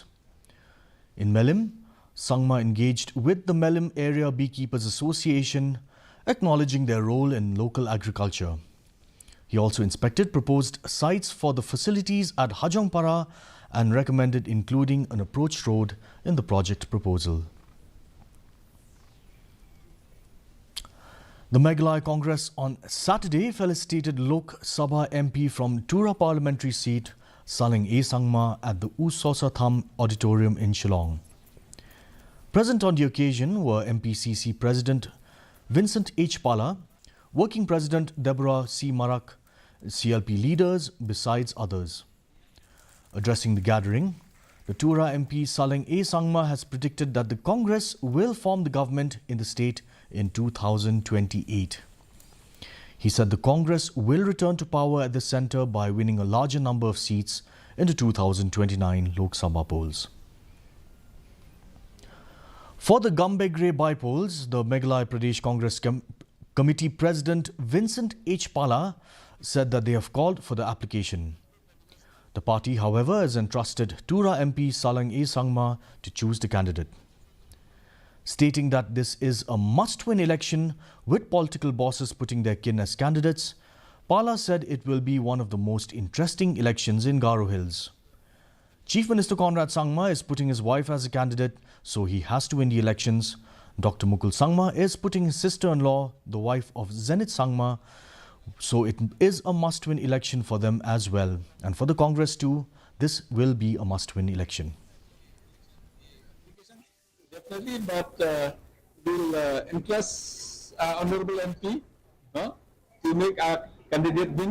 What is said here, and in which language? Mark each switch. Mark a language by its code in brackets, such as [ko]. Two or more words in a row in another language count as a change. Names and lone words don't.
[en] In Melim, Sangma engaged with the Melim Area Beekeepers Association, acknowledging their role in local agriculture. He also inspected proposed sites for the facilities at Hajongpara and recommended including an approach road in the project proposal. The Meghalaya Congress on Saturday felicitated Lok Sabha MP from Tura parliamentary seat Saleng A. Sangma at the Usosatham Auditorium in Shillong. Present on the occasion were MPCC President Vincent H. Pala, Working President Deborah C. Marak, CLP leaders besides others. Addressing the gathering, the Tura MP Saleng A. Sangma has predicted that the Congress will form the government in the state in 2028. He said the Congress will return to power at the centre by winning a larger number of seats in the 2029 Lok Sabha polls. For the Gambegre bypolls, the Meghalaya Pradesh Congress Committee President Vincent H. Pala said that they have called for the application. The party, however, has entrusted Tura MP Saleng A. Sangma to choose the candidate. Stating that this is a must-win election with political bosses putting their kin as candidates, Pala said it will be one of the most interesting elections in Garo Hills. Chief Minister Conrad Sangma is putting his wife as a candidate, so he has to win the elections. Dr. Mukul Sangma is putting his sister-in-law, the wife of Zenith Sangma, so it is a must-win election for them as well. And for the Congress too, this will be a must-win election. Definitely, but we'll entrust Honorable MP to make our candidate win.